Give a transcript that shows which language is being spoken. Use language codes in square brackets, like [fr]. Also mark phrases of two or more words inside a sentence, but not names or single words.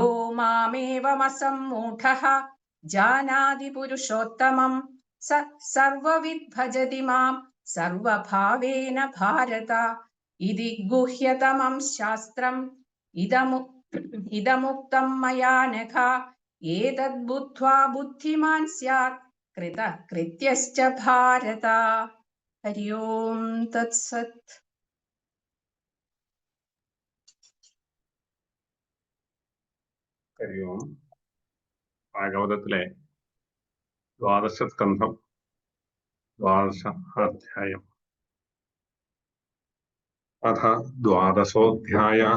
[sa] मामेवमसम्मूढः जानाति पुरुषोत्तमं स सर्वविद् भजति मां सर्वभावेन भारत इति गुह्यतमं शास्त्रम् इदमुक्तं मया नघ एतद्बुद्ध्वा बुद्धिमान् स्यात् कृतकृत्यश्च भारत हरि ओं तत्सत् ഹരി ഓം. [ml] ഭാഗവതത്തിലെ ദ്വാദശ സ്കന്ധം 12 അധ്യായം. [sa] അഥ 12ഓധ്യായഃ.